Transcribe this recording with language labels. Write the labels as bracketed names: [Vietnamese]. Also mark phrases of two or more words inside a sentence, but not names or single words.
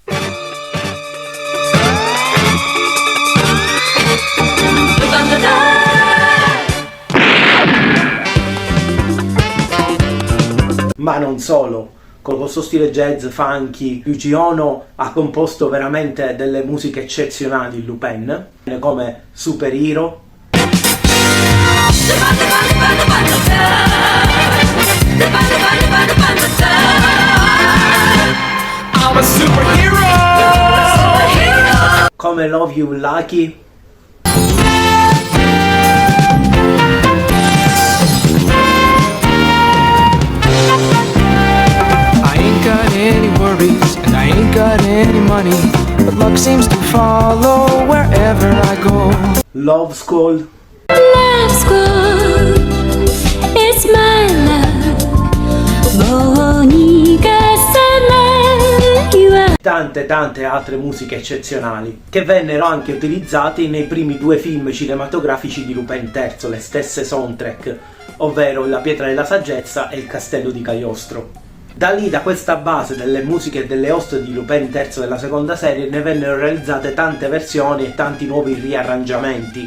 [Italian] Ma non solo, con questo stile jazz funky, Yuji Ono ha composto veramente delle musiche eccezionali in Lupin, come Super Hero, [English] I'm a superhero. [Italian] come Love You Lucky, [English] Any worries and I ain't got any money, but luck seems to follow wherever I go. [Italian] Love School, [English] Love school, it's my love. [Japanese] もう逃がさないわ。 [Italian] tante altre musiche eccezionali che vennero anche utilizzate nei primi due film cinematografici di Lupin III, le stesse soundtrack, ovvero La pietra della saggezza e Il castello di Cagliostro. Da lì, da questa base delle musiche e delle host di Lupin III della seconda serie, ne vennero realizzate tante versioni e tanti nuovi riarrangiamenti.